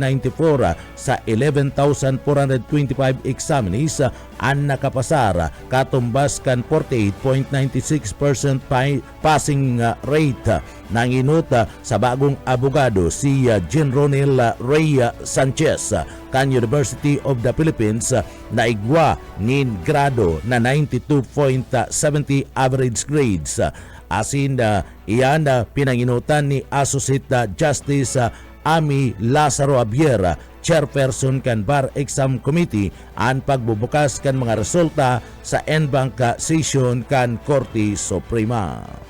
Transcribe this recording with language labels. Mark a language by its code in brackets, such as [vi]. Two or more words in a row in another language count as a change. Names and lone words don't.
[bik] sa 11,425 examinees ang nakapasar katumbas kan 48.96% [en] passing rate [bik] ng inuta sa bagong abogado si Jean Ronel Rey Sanchez kan University of the Philippines na igwa nin grado na 92.70 [en] average grades. [bik] Asin iyan pinanginutan ni Associate Justice Ami Lazaro Abiera, chairperson kan Bar Exam Committee, ang pagbubukas kan mga resulta sa en-bank session kan Korte Suprema.